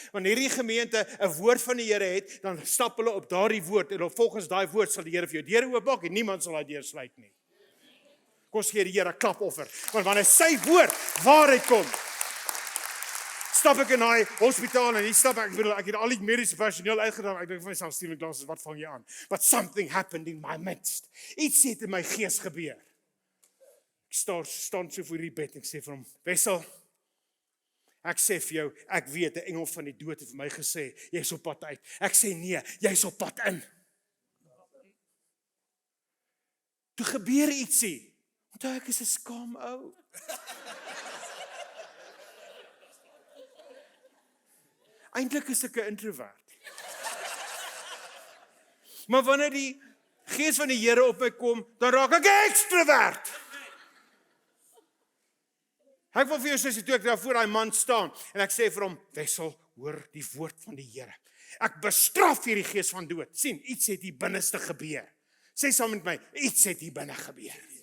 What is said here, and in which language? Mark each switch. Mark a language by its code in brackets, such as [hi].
[af] Wanneer hierdie gemeente 'n woord van die Here het, dan stap hulle op daardie woord en volgens daai woord sal die Here vir jou deure oopmaak en niemand sal daai deur sluit nie. Kom ons gee die Here 'n klapoffer, want wanneer sy woord waarheid kom, stap ek in daai hospitaal en hier stap ek het al die mediese personeel uitgedaan. Ek dink vir myself, Steven Glasses, wat vang jy aan? [en] But something happened in my midst. [af] Iets het in my gees gebeur. Ek staan so voor die bed en ek sê vir hom, Wessel, ek sê vir jou, ek weet, 'n engel van die dood het vir my gesê, jy's op pad uit. Ek sê nee, jy's op pad in. Toe gebeur ietsie. Onthou ek is 'n skaam ou. Eintlik is ek 'n introvert. Maar wanneer die Gees van die Here op my kom, dan raak ek 'n ekstrovert. Ek wil vir jou sê, toe ek daar voor daai man staan, en ek sê vir hom, Wessel, hoor die woord van die Here. Ek bestraf hierdie gees van dood. Sien, iets het hier binneste gebeur. Sê saam met my, iets het hier binne gebeur.